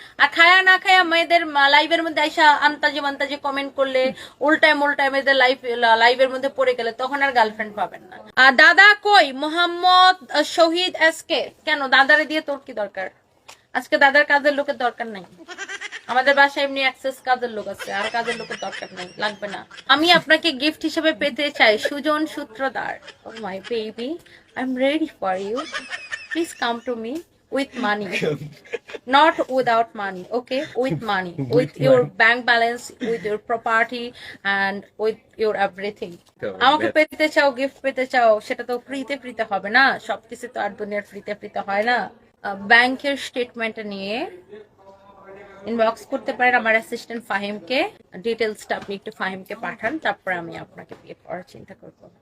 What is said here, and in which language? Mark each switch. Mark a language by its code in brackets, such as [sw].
[bn] আর খায়া না খায়া মেয়েদের লাইভের মধ্যে আইসা আন্তাজে মান্তাজে কমেন্ট করলে, উল্টায় মেয়েদের লাইভের মধ্যে পড়ে গেলে, তখন আর গার্লফ্রেন্ড পাবেন না। আর দাদা কই? মোহাম্মদ শহীদ এসকে। কেন দাদারে দিয়ে তোর কি দরকার? আজকে দাদার কাজের লোকের দরকার নাই, আমাদের বাসায় এমনি অ্যাক্সেস কাজের লোক আছে, আর কাজের লোকের দরকার নেই, লাগবে না। আমি আপনাকে গিফট হিসেবে পেতে চাই সুজন সূত্রধার। [en] Oh my baby, I am ready for you, please come to me with money, not without money, okay? With money, with your bank balance, with your property and with your everything. [bn] আমাকে পেতে চাও, gift পেতে চাও, সেটা তো ফ্রিতে হবে না, সবকিছু তো আর দুনিয়ার ফ্রিতে হয় না। ব্যাংকের স্টেটমেন্ট নিয়ে ইনবক্স করতে পারেন আমার অ্যাসিস্ট্যান্ট ফাহিমকে, ডিটেলসটা আপনি একটু ফাহিমকে পাঠান, তারপরে আমি আপনাকে বিয়ে করার চিন্তা করবো।